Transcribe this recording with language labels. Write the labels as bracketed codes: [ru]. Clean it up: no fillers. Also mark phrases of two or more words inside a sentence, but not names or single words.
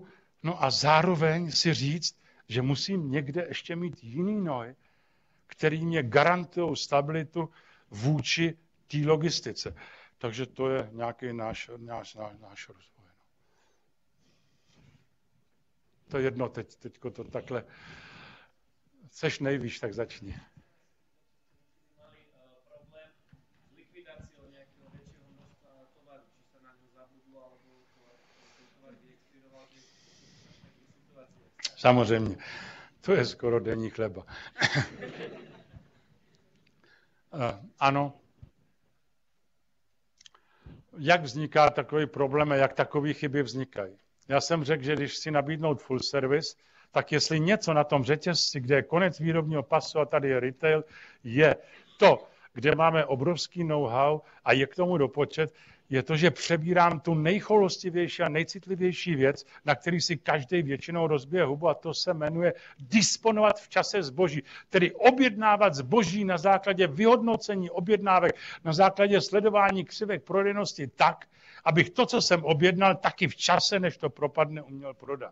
[cs] No a zároveň si říct, že musím někde ještě mít jiný noj který mě garantují stabilitu vůči té logistice. Takže to je nějaký náš rozvoj. To je jedno, teďko to takhle. Seš nejvíš, tak začni. [sk] Mali problém s likvidáciou nejakého väčšieho množstva tovaru, či sa na ňo zabudlo, alebo ten tovar vyexpiroval, že také situácie. [cs] Samozřejmě, to je skoro denní chleba. Ano. Jak vzniká takový problém a jak takové chyby vznikají? Já jsem řekl, že když si nabídnout [en] full service, [cs] tak jestli něco na tom řetězci, kde je konec výrobního pasu a tady je retail, je to, kde máme obrovský know-how a je k tomu dopočet, je to, že přebírám tu nejchoulostivější a nejcitlivější věc, na který si každý většinou rozbije hubu, a to se jmenuje disponovat v čase zboží. Tedy objednávat zboží na základě vyhodnocení objednávek, na základě sledování křivek prodejnosti tak, abych to, co jsem objednal, taky v čase, než to propadne, uměl prodat.